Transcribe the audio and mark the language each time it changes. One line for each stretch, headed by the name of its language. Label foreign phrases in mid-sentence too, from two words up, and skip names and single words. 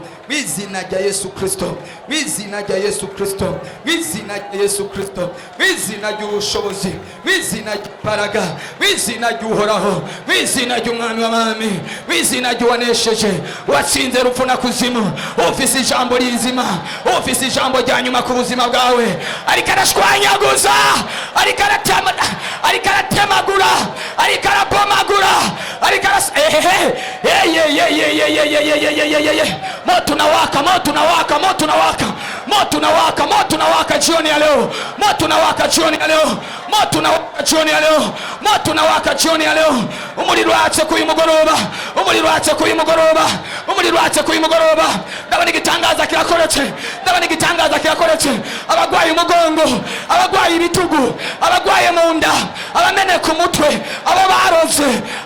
Kinyarwanda: mizina rya Yesu Kristo, mizina rya Yesu Kristo, mizina rya Yesu Kristo, mizina ry'ubushobozi, mizina ry'imbaraga, mizina ry'uhoraho, mizina ry'umwami w'abami, mizina ry'uwanesheje, watsinze urupfu na kuzimu, ufise ijambo rizima, ufise ijambo rya nyuma ku buzima bwawe. Ariko arashwanyaguza, ariko aratemagura, ariko arabomagura,
Swahili: ariko moto unawaka, moto unawaka, moto unawaka, moto unawaka, moto unawaka jioni ya leo, moto unawaka jioni ya leo, moto unawaka jioni ya leo, moto unawaka jioni ya leo.
Kinyarwanda: Umuriro watse ku mugoroba, umuriro watse ku mugoroba, umuriro watse ku mugoroba. Ndabona igitangaza kirakoretse, ndabona igitangaza kirakoretse. Abagwaye umugongo, abagwaye ibitugu, abagwaye mu nda, abamene ku mutwe, abo baroze.